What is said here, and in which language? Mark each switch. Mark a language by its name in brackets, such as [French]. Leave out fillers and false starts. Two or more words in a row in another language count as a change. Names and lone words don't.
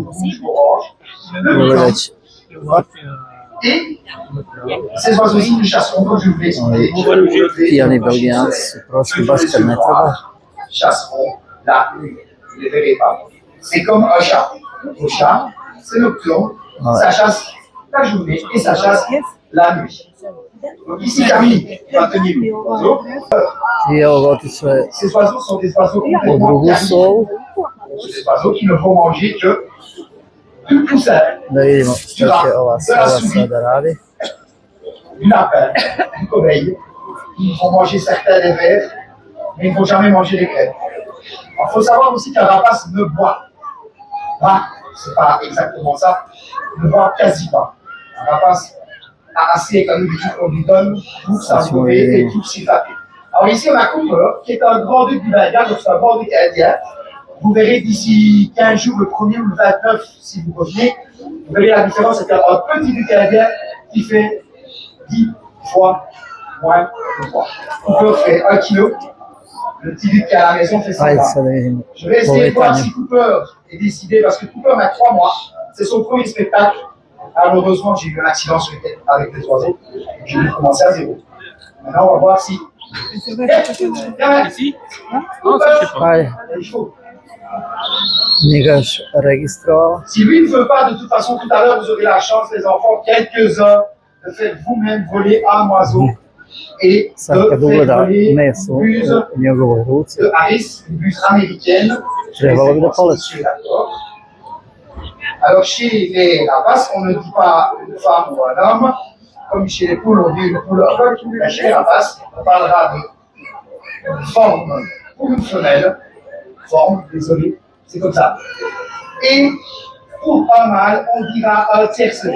[Bosnian] Ili već pijani Belgijanci su prošli baš kad ne treba. [French] C'est comme un chat. Le chat, c'est nocturne, ça chasse la journée et ça chasse la nuit. Donc ici, Camille va tenir l'oiseau. [Bosnian] I evo ga otišao je [French] Ces oiseaux sont des oiseaux [Bosnian] u [French] complètement [Bosnian] drugu sovu. [French] C'est des oiseaux qui ne vont manger que du poussin, [Bosnian] Da vidimo što će ova sova sada radi. [French] du lapin, du corbeil. Ils vont manger certains des vers, mais ils ne vont jamais manger les graines. Il faut savoir aussi qu'un rapace ne boit pas, c'est pas exactement ça, ne boit quasi pas. Un rapace a assez comme nourriture qu'on lui donne pour s'améliorer et pour s'hydrater. Alors ici, on a Cooper, qui est un grand duc du Bengale, donc c'est un grand duc indien. Vous verrez d'ici 15 jours, le 1er ou le 29, si vous revenez, vous verrez la différence, c'est un petit duc indien qui fait 10 fois moins de poids. Cooper fait 1 kg, le petit duc qui est à la maison fait 100 [Bosnian] Ajde [French] grammes. [Bosnian] sada vidimo [French] Je vais essayer de voir [Bosnian] povetanje. [French] si Cooper est décidé, parce que Cooper a 3 mois, c'est son premier spectacle. Alors, malheureusement, j'ai eu un accident sur les têtes avec les oiseaux, j'ai dû commencer à zéro. Maintenant, on va voir si. Ici? [Bosnian] Ajde, [French] Il faut. [Bosnian] nije ga još registrovala. [French] Si lui ne veut pas, de toute façon, tout à l'heure, vous aurez la chance, les enfants, quelques-uns, de faire vous-même voler un oiseau et [Bosnian] Sad [French] de [Bosnian] kad [French] faire [Bosnian] ugleda [French] voler [Bosnian] meso [French] une buse [Bosnian] u njegovoj ruci, [French] de Harris, une buse américaine. [Bosnian] trebalo bi da [French] Je [Bosnian] poleti. [French] suis d'accord. Alors, chez les rapaces, on ne dit pas une femme ou un homme. Comme chez les poules, on dit une poule ou un coq. Mais chez les rapaces, on parlera de forme pour une femelle. Forme, désolé, c'est comme ça. Et pour un mâle, on dira un tiercelet.